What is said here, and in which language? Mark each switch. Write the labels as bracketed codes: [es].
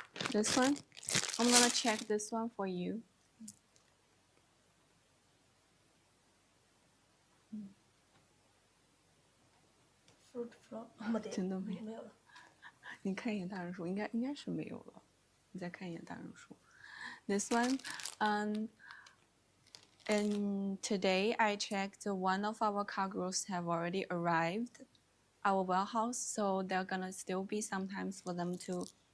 [en] This one? I'm gonna check this one for you. [zh] fruit flower 没得，真的没有。没有了。你看一眼大人书，应该是没有了。你再看一眼大人书。 [en] This one, and today I checked one of our cargoes have already arrived our warehouse, so they're gonna still be sometimes for them to.